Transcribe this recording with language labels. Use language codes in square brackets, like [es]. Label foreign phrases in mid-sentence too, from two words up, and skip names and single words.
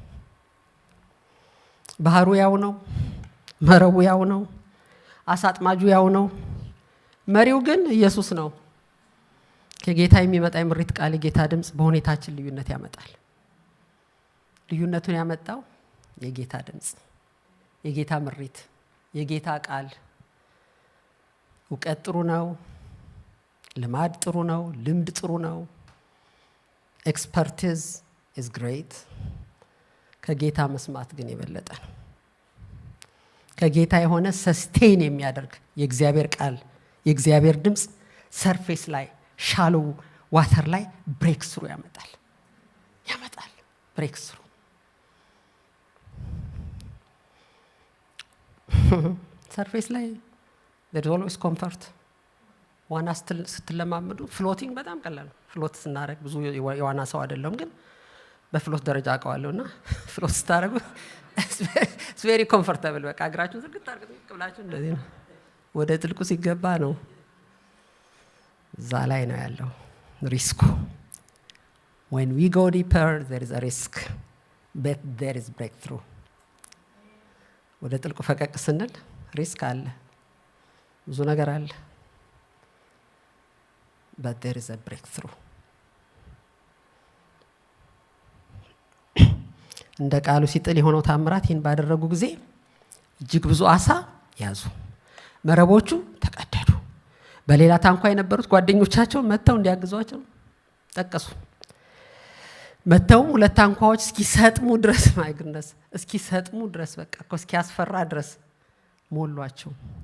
[am] ባህሩ ያው ነው፣ መረቡ ያው ነው፣ አሳጥማጁ ያው ነው። መሪው ግን ኢየሱስ ነው። ከጌታ የሚመጣ የምሪት ቃል፣ የጌታ ድምጽ በሁኔታችን ልዩነት ያመጣል። ልዩነቱን ያመጣው የጌታ ድምጽ፣ የጌታ ምሪት፣ የጌታ ቃል። እውቀት ጥሩ ነው፣ ልማድ ጥሩ ነው፣ ልምድ ጥሩ ነው። [en] expertise is great። [am] ከጌታ መስማት ግን የበለጠ ነው። ከጌታ የሆነ ሰስቴን የሚያደርግ የእግዚአብሔር ቃል፣ የእግዚአብሔር ድምጽ ሰርፌስ ላይ [en] shallow water [am] ላይ [en] break through [am] ያመጣል [en] break through። [am] ሰርፌስ ላይ [en] there is always comfort። [am] ዋና ስትለማመዱ ፍሎቲንግ በጣም ቀላል ነው። ፍሎት ስናደርግ ብዙ የዋና ሰው አይደለም፣ ግን በፍሎት ደረጃ አውቀዋለሁና ፍሎት ስታደርጉ [en] it's very comfortable። [am] በቃ እግራችሁን ዝግት አድርጋችሁ ብላችሁ እንደዚህ ነው። ወደ ጥልቁ ሲገባ ነው እዛ ላይ ነው ያለው ሪስኩ። [en] when we go deeper there is a risk but there is breakthrough። [am] ወደ ጥልቁ ፈቀቅ ስንል ሪስክ አለ፣ ብዙ ነገር አለ፣ [en] but there is a breakthrough። [am] እንደ ቃሉ ሲጥል የሆነው ታምራት ይህን ባደረጉ ጊዜ እጅግ ብዙ አሳ ያዙ፣ መረቦቹ ተቀደዱ። በሌላ ታንኳ የነበሩት ጓደኞቻቸው መተው እንዲያግዟቸው ጠቀሱ። መተው ሁለት ታንኳዎች እስኪሰጥሙ ድረስ ማይግነስ እስኪሰጥሙ ድረስ በቃ እስኪያስፈራ ድረስ ሞሏቸው።